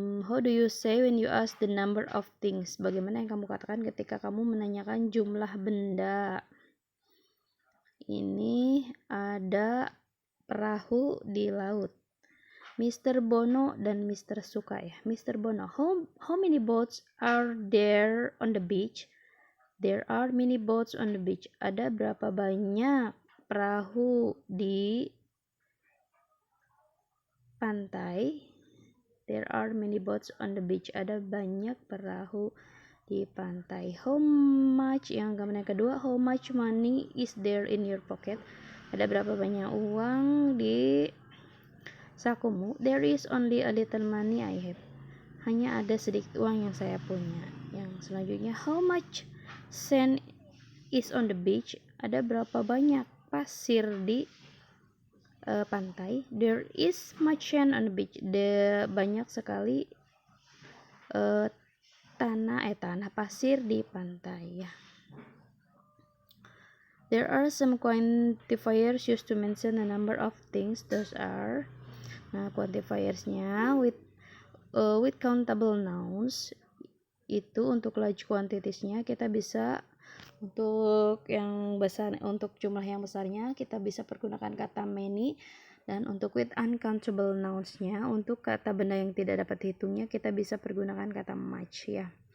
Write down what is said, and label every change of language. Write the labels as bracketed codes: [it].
[en] How do you say when you ask the number of things? [id] Bagaimana yang kamu katakan ketika kamu menanyakan jumlah benda? Ini ada perahu di laut. Mr. Bono dan Mr. Suka ya. Mr. [en] Bono, how many boats are there on the beach? There are many boats on the beach. [id] Ada berapa banyak perahu di pantai? [en] There are many boats on the beach. [id] Ada banyak perahu di pantai. [en] How much, [id] yang gambar yang kedua, [en] how much money is there in your pocket? [id] Ada berapa banyak uang di sakumu? [en] There is only a little money I have. [id] Hanya ada sedikit uang yang saya punya. Yang selanjutnya, [en] how much sand is on the beach? [id] Ada berapa banyak pasir di pantai? [en] There is much sand on the beach. [id] Banyak sekali tanah pasir di pantai ya. [en] There are some quantifiers used to mention a number of things. Those are, [id] nah quantifiersnya [en] with countable nouns [id] itu untuk large quantitiesnya kita bisa, untuk yang besar, untuk jumlah yang besarnya kita bisa pergunakan kata many, dan untuk with uncountable nounsnya, untuk kata benda yang tidak dapat dihitungnya kita bisa pergunakan kata much ya.